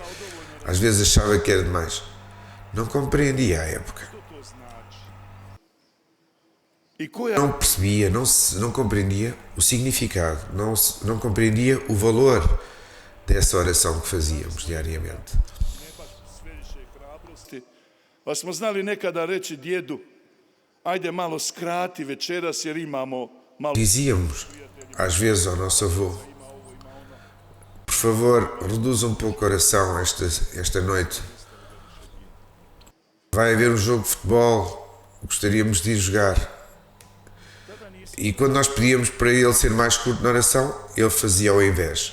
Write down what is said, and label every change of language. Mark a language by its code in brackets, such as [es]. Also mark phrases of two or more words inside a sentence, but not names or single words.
[pt] Às vezes achava que era demais. Não compreendia à época. Não percebia, não compreendia o significado, não compreendia o valor dessa oração que fazíamos diariamente. [hr] Pa smo znali nekada reći djedu, ajde malo skrati večeras jer imamo malo... [pt] Dizíamos, às vezes, ao nosso avô, por favor, reduza um pouco a oração esta noite. Vai haver um jogo de futebol, gostaríamos de ir jogar. E quando nós pedíamos para ele ser mais curto na oração, ele fazia ao invés.